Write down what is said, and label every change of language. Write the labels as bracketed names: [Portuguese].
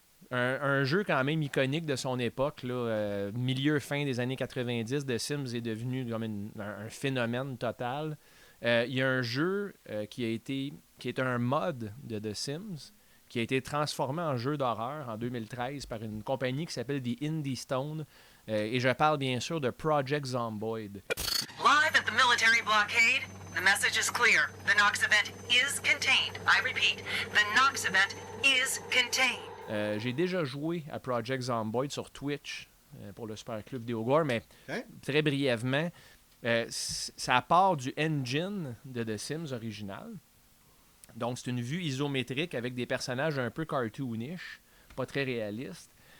[French] Un jeu quand même iconique de son époque, là, milieu-fin des années 90, The Sims est devenu comme un phénomène total. Il y a un jeu qui est un mod de The Sims, qui a été transformé en jeu d'horreur en 2013 par une compagnie qui s'appelle The Indie Stone. Et je parle bien sûr de Project Zomboid. [English] Live at the military blockade, the message is clear. The Nox event is contained. I repeat, the Nox event is contained. [French] J'ai déjà joué à Project Zomboid sur Twitch pour le Super Club Vidéogore, mais très brièvement, ça part du engine de The Sims original. Donc, c'est une vue isométrique avec des personnages un peu cartoonish, pas très réalistes.